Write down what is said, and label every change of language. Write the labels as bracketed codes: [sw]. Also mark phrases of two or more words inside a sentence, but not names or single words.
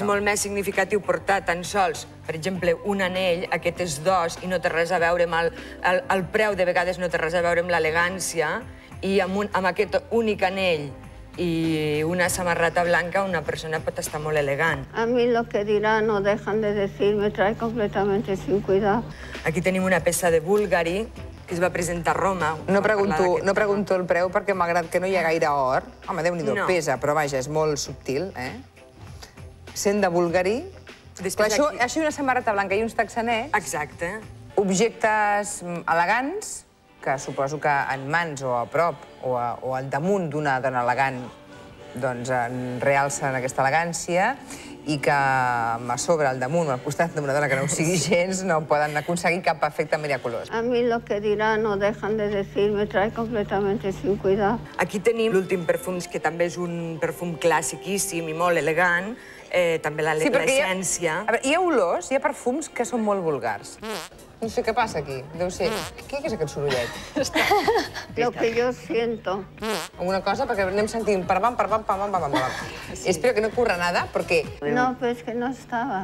[ca] És molt més significatiu portar tan sols, per exemple, un anell, aquest és d'os, i no té res a veure amb el preu, de vegades no té res a veure amb l'elegància, i amb aquest únic anell i una samarreta blanca una persona pot estar molt elegant. [es] A mí lo que dirán o dejan de decir me trae completamente sin cuidado. [ca] Aquí tenim una peça de Bulgari que es va presentar a Roma. No pregunto el preu perquè malgrat que no hi ha gaire or, home, Déu-n'hi-do, pesa, però vaja, és molt subtil, sent de Bulgari. Això i una samarreta blanca i uns texanets. Exacte. Objectes elegants, que suposo que en mans o a prop o al damunt d'una dona elegant doncs realcen aquesta elegància i que a sobre, al damunt o al costat d'una dona que no ho sigui gens no poden aconseguir cap efecte miraculós. [es] A mí lo que dirán o dejan de decir me trae completamente sin cuidado. [ca] Aquí tenim l'últim perfum, que també és un perfum clàssiquíssim i molt elegant, també l'essència. Hi ha olors, hi ha perfums que són molt vulgars. No sé què passa aquí. Deu ser... Què és aquest sorollet? [es] Lo que yo siento. [ca] Alguna cosa, perquè anem sentint pam, pam, pam. [es] Espero que no ocurra nada, porque... No, pero es que no estaba.